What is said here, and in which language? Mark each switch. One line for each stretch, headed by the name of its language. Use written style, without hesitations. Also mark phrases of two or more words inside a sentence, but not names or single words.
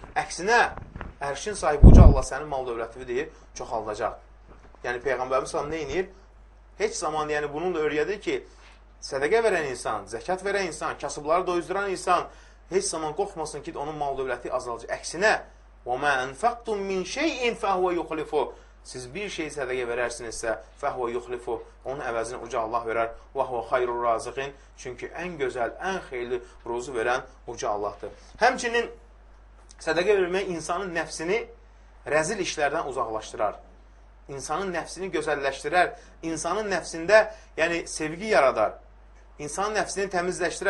Azerbaijani: Əksinə, ərşin sahibi uca Allah sənin mal dövlətini deyir, çoxaldacaq. Yəni, Peyğəmbərimiz nə edir? Heç zaman, yəni bunun da öyrədir ki, sədəqə verən insan, zəkat verən insan, kasıbları doyuzduran insan heç zaman qorxmasın ki, onun mal dövləti azalacaq. Əksinə,
Arabic: وَمَا أَنْفَقْتُمْ مِنْ شَيْءٍ فَهُوَ يُخْلِفُ.
Azerbaijani: Siz bir şey sədəqə verərsinizsə,
Arabic: فَهُوَ يُخْلِفُ.
Azerbaijani: Onun əvəzini uca Allah verər.
Arabic: وَهُوَ خَيْرُ الرَّازِقِينَ.
Azerbaijani: Çünki ən gözəl, ən xeyirli ruzu verən uca Allahdır. Həmçinin sədəqə vermək insanın nəfsini rəzil işlərdən uzaqlaşdırar. İnsanın nəfsini gözəlləşdirər. İnsanın nəfsində, yəni sevgi yaradar. İnsanın nəfsini təmizləşdirər.